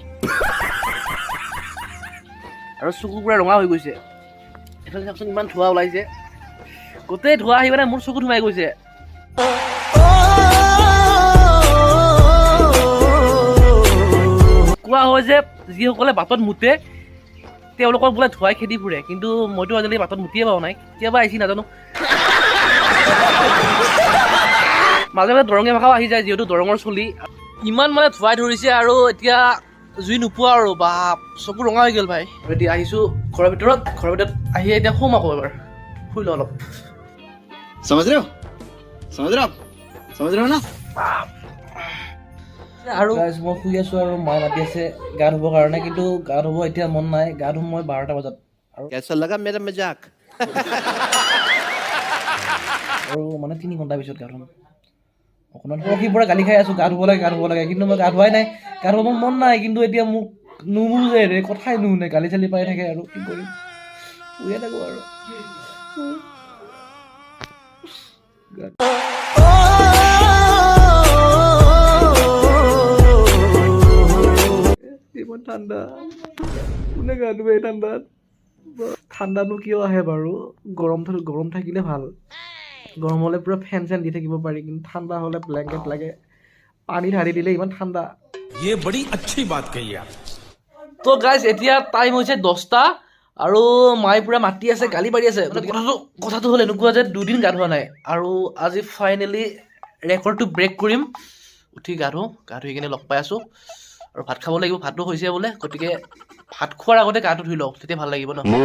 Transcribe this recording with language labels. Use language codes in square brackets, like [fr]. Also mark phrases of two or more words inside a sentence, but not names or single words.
[as] আৰু চকু পূৰা ৰঙা হৈ গৈছে এইফালে চাওকচোন ইমান ধোঁৱা ওলাইছে গোটেই ধোঁৱা আহি মানে মোৰ চকুত সোমাই গৈছে কোৱা হয় যে যিসকলে বাটত মুতে তেওঁলোকক বোলে ধোঁৱাই খেদি ফুৰে কিন্তু মইতো আজিলৈকে বাটত মুতিয়ে পোৱা নাই কেতিয়াবা আহিছি নাজানো মাজে মাজে দৰঙীয়া ভাষাও আহি যায় যিহেতু দৰঙৰ চলি ইমান মানে ধোঁৱাই ধৰিছে আৰু এতিয়া জুই নোপোৱা আৰু বা চকু ৰঙা হৈ গ'ল ভাই এতিয়া আহিছোঁ ঘৰৰ ভিতৰত আহি এতিয়া শুম আকৌ এবাৰ শুই লওঁ অলপ [hi] समझ रहे हो ना [as] আৰু মই শুই আছোঁ আৰু মায়ে মাতি আছে গা ধুবৰ কাৰণে কিন্তু গা ধুব এতিয়া মন নাই গা ধুম মই 12টা বজাত আৰু [hi] कैसा लगा मेरा मजाक [as] আৰু মানে 3 ঘণ্টাৰ পিছত গা ধুম অকণমান সৰখীৰ পৰা গালি খাই আছোঁ গা ধুব লাগে কিন্তু মই গা ধুৱাই নাই গা ধুব মন নাই কিন্তু এতিয়া মোক নুবুজে ৰে কথাই নুশুনে গালি চালি পাই থাকে আৰু কি কৰিম শুয়ে থাকোঁ আৰু ইমান ঠাণ্ডা কোনে গা ধুৱে ঠাণ্ডাত ঠাণ্ডানো কিয় আহে বাৰু গৰম থাকিলে ভাল গৰম হ'লে পূৰা ফেন চেন দি থাকিব পাৰি কিন্তু ঠাণ্ডা হ'লে ব্লেংকেট লাগে পানী ঢালি দিলে ইমান ঠাণ্ডা [hi] ये बड़ी अच्छी बात कही आप [as] তো গাইজ এতিয়া টাইম হৈছে 10টা আৰু মায়ে পূৰা মাতি আছে গালি পাৰি আছে কথাটো হ'ল এনেকুৱা যে 2 দিন গা ধোৱা নাই আৰু আজি ফাইনেলি ৰেকৰ্ডটো ব্ৰেক কৰিম উঠি গা ধুই কিনে লগ পাই আছোঁ আৰু ভাত খাব লাগিব ভাতটো হৈছে বোলে গতিকে ভাত খোৱাৰ আগতে গাটো ধুই লওঁ তেতিয়া ভাল লাগিব ন